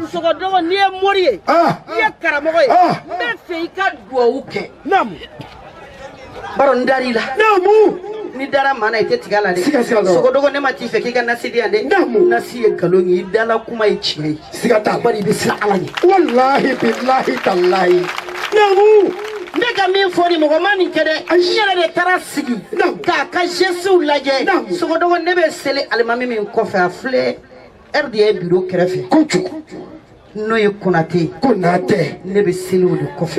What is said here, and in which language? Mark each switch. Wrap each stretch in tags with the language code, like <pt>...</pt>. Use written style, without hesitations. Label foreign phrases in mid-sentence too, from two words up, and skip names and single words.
<bm>sɔgɔdɔgɔ n'i ye mori ye n'i ye karamɔgɔ ye n bɛ fɛ i ka duwawu kɛ naamu baro n dar'i la naamu ni dara maa na i tɛ tigɛ a la dɛ siga t'a la sɔgɔdɔgɔ ne ma t'i fɛ k'i ka nasi di yan dɛ naamu nasi ye nkalon ye i dala kuma ye tiɲɛ ye siga t'a la bari i bɛ siran Ala ɲɛ</bm> <ar>والله بالله تالله naamu</ar> <bm>ne ka min fɔ ni mɔgɔ ma nin kɛ dɛ n yɛrɛ de taara sigi k'a ka gɛsiw lajɛ sɔgɔdɔgɔ ne bɛ seli alimami min kɔfɛ a filɛ RDA bureau kɛrɛfɛ kojugu n'o ye Konate ko n'a tɛ ne bɛ seli o de kɔfɛ</bm>